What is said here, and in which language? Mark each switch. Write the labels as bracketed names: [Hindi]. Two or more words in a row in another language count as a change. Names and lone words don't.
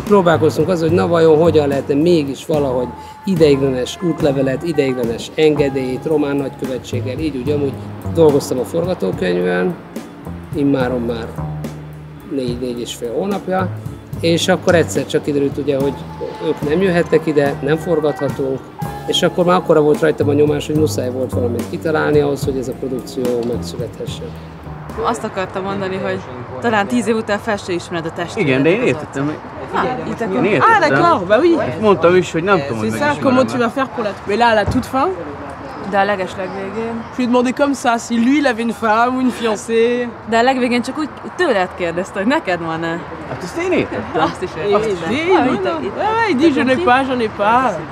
[Hungarian] Próbálkoztunk az, hogy na vajon hogyan lehetne mégis valahogy ideiglenes útlevelet, ideiglenes engedélyt, román nagykövetséggel, így úgy amúgy dolgoztam a forgatókönyvön, immáron már 4-4,5 hónapja, és akkor egyszer csak kiderült ugye, hogy ők nem jöhetnek ide, nem forgathatunk, és akkor már akkora volt rajtam a nyomás, hogy muszáj volt valamit kitalálni ahhoz, hogy ez a produkció megszülethessen. Azt akartam mondani, hogy talán 10 év után fel se ismered a testvéredet. Igen, de én értettem. Én értettem. [French] Ah d'accord, bah oui. [Hungarian] Ezt mondtam is, hogy nem tudom, hogy [French] C'est ça, comment tu vas faire pour la... Mais là, à la toute fin, [Hungarian] De a legeslegvégén. [French] je lui ai demandé comme ça, si lui, il avait une femme ou une fiancée. [Hungarian] De a legvégén csak úgy tőled kérdezte, hogy neked van-e? Hát ezt én értettem. Azt is értettem. [French] Il dit, j'en ai pas.